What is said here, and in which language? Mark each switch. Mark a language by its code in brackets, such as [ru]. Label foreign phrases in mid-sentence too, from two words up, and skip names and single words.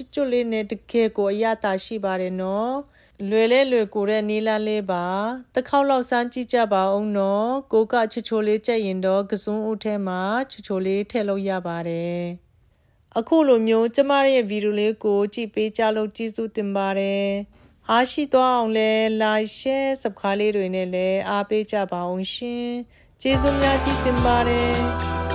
[my] တ်ကျွတ်လေးနဲ့တကယ်ကိုအရသာရှိပါတယ်နော်လွယ်ကိုတဲ့နီလာလေးပါတစ်ခေါက်လောက်စမ်းကြည့်ကြပါအောင်နော်ကိုကချိုလေးကြက်ရင်တော့ကစွန်းဦးထဲမှာချိုလေးထည့်လို့ရပါတယ်အခုလိုမျိုးကျမရဲ့ဗီဒီယိုလေးကိုကြည့်ပေးကြလို့ကျေးဇူးတင်ပါတယ်အားရှိသွားအောင်လဲ [en] like share subscribe [my] လေးတွေနဲ့လည်းအားပေးကြပါအောင်ရှင်ကျေးဇူးများကြီးတင်ပါတယ်